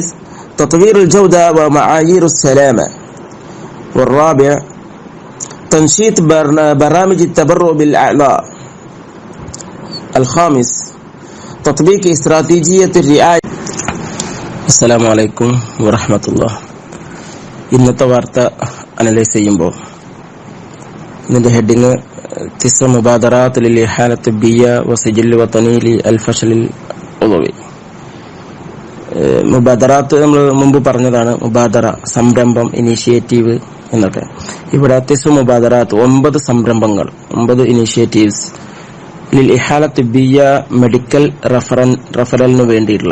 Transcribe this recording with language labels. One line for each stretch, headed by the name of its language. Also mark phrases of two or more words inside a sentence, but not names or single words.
Arabic: تطوير الجودة ومعايير السلامة. 4. تنشيط برامج التبرع بالأعضاء. 5. تطبيق استراتيجية الرعاية. السلام عليكم ورحمة الله.
Malayalam: ഇന്നത്തെ വാർത്ത അനലൈസ് ചെയ്യുമ്പോൾ ഇതിൻ്റെ ഹെഡിങ് 9
Arabic: مبادرات للإحالة الطبية وسجل وطني للفشل العضوي.
Malayalam: മുബാദറാത്ത് നമ്മൾ മുമ്പ് പറഞ്ഞതാണ്. മുബാദറ സംരംഭം, ഇനീഷ്യേറ്റീവ് എന്നൊക്കെ. ഇവിടെ 9 മുബാദറാത്ത് 9 സംരംഭങ്ങൾ, 9 ഇനീഷ്യേറ്റീവ്സ്
Arabic: للإحالة الطبية
Malayalam: മെഡിക്കൽ റഫറലിന് വേണ്ടിയിട്ടുള്ള.